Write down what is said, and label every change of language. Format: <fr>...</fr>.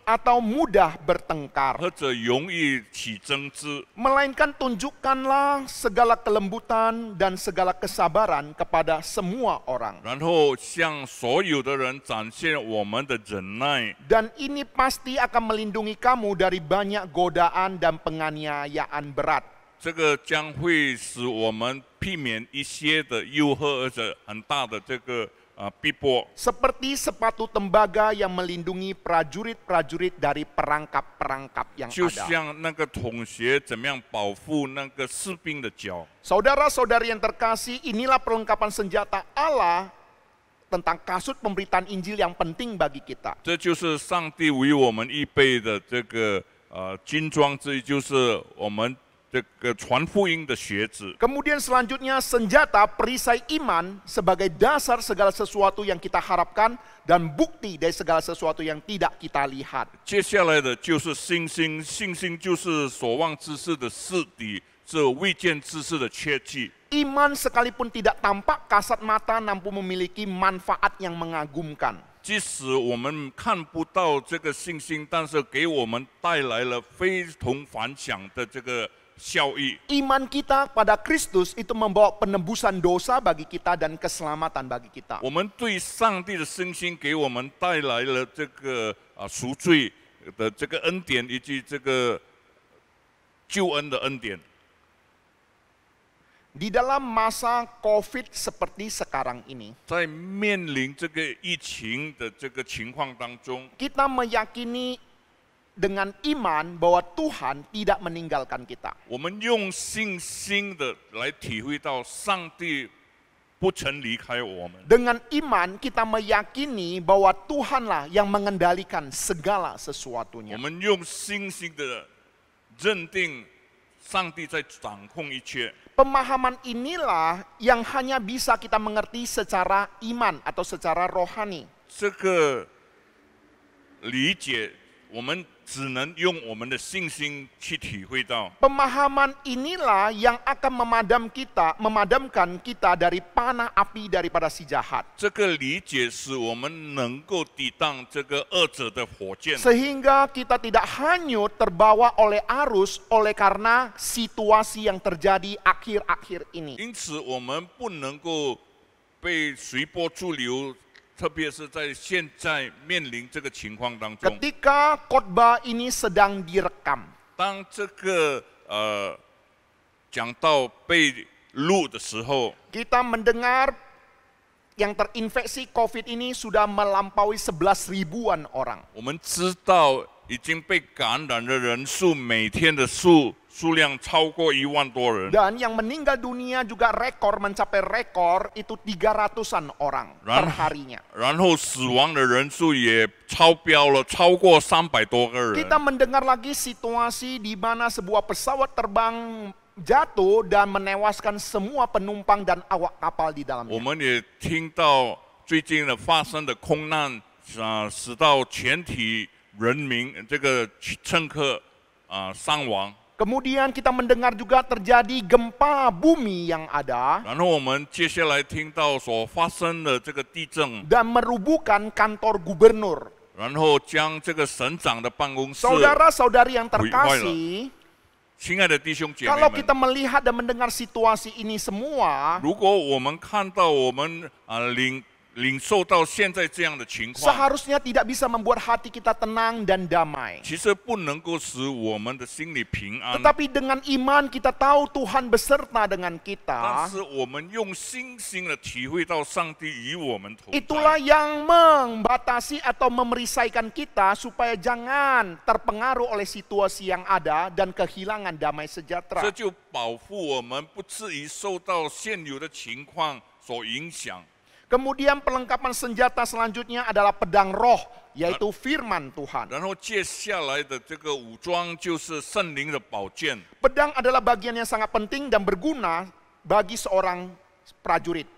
<id>atau mudah bertengkar,</id> <zh>或者容易起争执，</zh> <id>melainkan tunjukkanlah segala kelembutan dan segala kesabaran kepada semua orang.</id> <zh>然后向所有的人展现我们的忍耐。</zh> <id>Dan ini pasti akan melindungi kamu dari banyak godaan dan penganiayaan berat.</id> <zh>这个将会使我们避免一些的诱惑，而且很大的这个逼迫。</zh> <id>Seperti sepatu tembaga yang melindungi prajurit-prajurit dari perangkap-perangkap yang</id> <zh>就</zh> <id>ada.</id> <zh>像那个筒鞋怎么样保护那个士兵的脚。</zh> <id>Saudara-saudari yang terkasih, inilah perlengkapan senjata Allah tentang kasut pemberitaan Injil yang penting bagi kita.</id> <zh>这就是上帝为我们预备的这个军装之一，就是我们这个传福音的鞋子。</zh> <id>Kemudian selanjutnya senjata perisai iman sebagai dasar segala sesuatu yang kita harapkan dan bukti dari segala sesuatu yang tidak kita lihat.</id> <zh>接下来的就是信心，信心就是所望之事的实底，是未见之事的确据。</zh> <id>Iman sekalipun tidak tampak kasat mata namun memiliki manfaat yang mengagumkan.</id> <zh>即使我们看不到这个信心，但是给我们带来了非同凡响的这个效益。</zh> <id>Iman kita pada Kristus itu membawa penebusan dosa bagi kita dan keselamatan bagi kita.</id> <zh>我们对上帝的信心给我们带来了这个赎罪的这个恩典，以及这个救恩的恩典。</zh> <id>Di dalam masa COVID seperti sekarang ini,</id> <zh>在面临这个疫情的这个情况当中，</zh> <id>kita meyakini dengan iman bahwa Tuhan tidak meninggalkan kita.</id> <zh>我们用信心的来体会到上帝不曾离开我们。</zh> <id>Dengan iman kita meyakini bahwa Tuhanlah yang mengendalikan segala sesuatunya.</id> <zh>们用信心的认定上帝在掌控一切。</zh> <id>Pemahaman inilah yang hanya bisa kita mengerti secara iman atau secara rohani.</id> <zh>这个理解，我们只能用我们的信心去体会到。</zh> <id>Pemahaman inilah yang akan memadamkan kita dari panah api daripada si jahat.</id> <zh>这个理解使我们能够抵挡这个恶者的火箭，</zh> <id>Sehingga kita tidak hanyut terbawa oleh arus oleh karena situasi yang terjadi akhir-akhir ini.</id> <zh>因此我们不能够被随波逐流，特别是在现在面临这个情况当中。</zh> <id>Ketika khotbah ini sedang direkam,</id> <zh>当这个讲到被录的时候，</zh> <id>kita mendengar yang terinfeksi COVID ini sudah melampaui 11 ribuan orang.</id> <zh>我们知道已经被感染的人数每天的数量超过1万多人，</zh> <id>Dan yang meninggal dunia juga mencapai rekor itu 300-an orang per harinya.</id> <zh>然后死亡的人数也超标了，超过300多个人。</zh> <id>Kita mendengar lagi situasi di mana sebuah pesawat terbang jatuh dan menewaskan semua penumpang dan awak kapal di</id> <zh>我</zh> <id>dalamnya.</id> <zh>们也听到最近的发生的空难，使到全体人民这个乘客伤亡。</zh> <id>Kemudian kita mendengar juga terjadi gempa bumi yang ada</id> <zh>然后我们接下来听到所发生的这个地震，</zh> <id>dan merubuhkan kantor gubernur.</id> <zh>然后将这个省长的办公室。</zh> <id>Saudara-saudari yang terkasih,</id> <zh>亲爱的弟兄姐妹</zh> <id>kalau</id> <zh>们，</zh> <id>kita melihat dan mendengar situasi ini semua,</id> <zh>如果我们看到我们领受到现在这样的情况，</zh> <id>seharusnya tidak bisa membuat hati kita tenang dan damai.</id> <zh>其实不能够使我们的心里平安。</zh> <id>Tetapi dengan iman kita tahu Tuhan beserta dengan</id> <zh>但</zh> <id>kita.</id> <zh>是我们用信心的体会到上帝与我们同</zh> <id>Itulah</id> <zh>在，</zh> <id>yang membatasi atau memerisaikan kita supaya jangan terpengaruh oleh situasi yang ada dan kehilangan damai</id> <zh>这</zh> <id>sejahtera.</id> <zh>就保护我们不至于受到现有的情况所影响。</zh> <id>Kemudian pelengkapan senjata selanjutnya adalah pedang roh, yaitu firman Tuhan.</id> <zh>然后接下来的这个武装就是圣灵的宝剑。</zh> <id>Pedang adalah bagian yang sangat penting dan berguna bagi seorang prajurit.</id>